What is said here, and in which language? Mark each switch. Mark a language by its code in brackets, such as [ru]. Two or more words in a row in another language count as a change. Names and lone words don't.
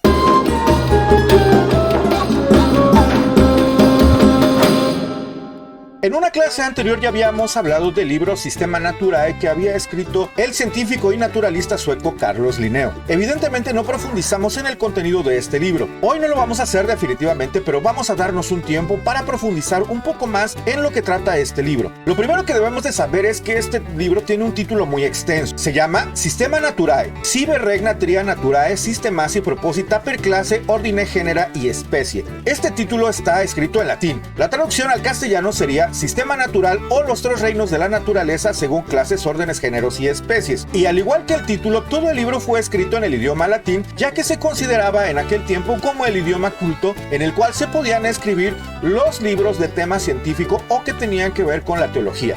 [es] En una clase anterior ya habíamos hablado del libro Systema Naturae que había escrito el científico y naturalista sueco Carlos Linneo. Evidentemente no profundizamos en el contenido de este libro. Hoy no lo vamos a hacer definitivamente, pero vamos a darnos un tiempo para profundizar un poco más en lo que trata este libro. Lo primero que debemos de saber es que este libro tiene un título muy extenso. Se llama Systema Naturae, sive regna tria naturae systemasi proposita per clase, ordine, genera y especie. Este título está escrito en latín. La traducción al castellano sería Sistema Natural o los tres reinos de la naturaleza según clases, órdenes, géneros y especies. Y al igual que el título, todo el libro fue escrito en el idioma latín, ya que se consideraba en aquel tiempo como el idioma culto en el cual se podían escribir los libros de tema científico o que tenían que ver con la teología.